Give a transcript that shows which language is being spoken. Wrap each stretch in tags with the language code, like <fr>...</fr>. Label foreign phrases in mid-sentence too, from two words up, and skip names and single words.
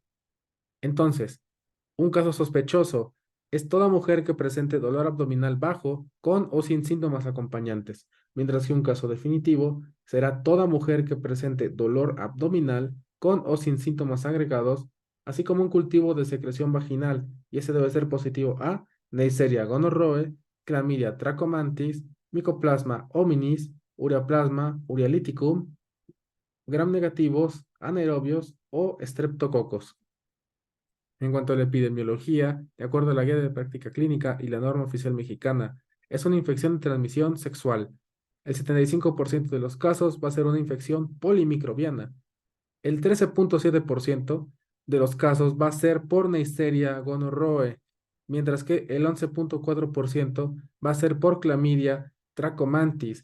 <es>Entonces, un caso sospechoso es toda mujer que presente dolor abdominal bajo con o sin síntomas acompañantes, mientras que un caso definitivo será toda mujer que presente dolor abdominal con o sin síntomas agregados, así como un cultivo de secreción vaginal, y ese debe ser positivo a Neisseria gonorrhoeae, Clamidia trachomatis, Mycoplasma hominis, Ureaplasma urealyticum, gram negativos, anaerobios o streptococos. En cuanto a la epidemiología, de acuerdo a la Guía de Práctica Clínica y la norma oficial mexicana, es una infección de transmisión sexual. El 75% de los casos va a ser una infección polimicrobiana. El 13.7% de los casos va a ser por Neisseria gonorrhoeae, mientras que el 11.4% va a ser por Clamidia trachomatis.</es>